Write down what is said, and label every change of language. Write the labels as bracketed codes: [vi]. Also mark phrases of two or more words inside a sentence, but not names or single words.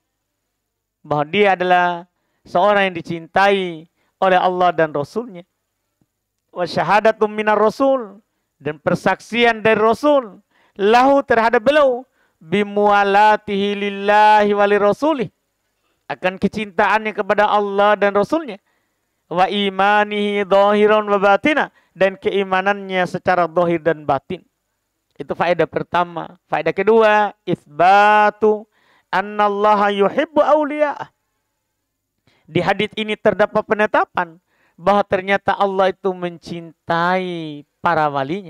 [id] Bahwa dia adalah seorang yang dicintai oleh Allah dan Rasulnya. [ar] وشهادة من الرسول. [id] Dan persaksian dari Rasul. Lahu terhadap beliau. [ar] بموالاته لله ولرسوله. [id] Akan kecintaannya kepada Allah dan Rasulnya. [ar] وإيمانه ظاهرا وباطنا. [id] Dan keimanannya secara dhahir dan batin. Itu faedah pertama. Faedah kedua, [ar] إثبات أن الله يحب أولياءه. [id] Di hadits ini terdapat penetapan bahwa ternyata Allah itu mencintai para walinya.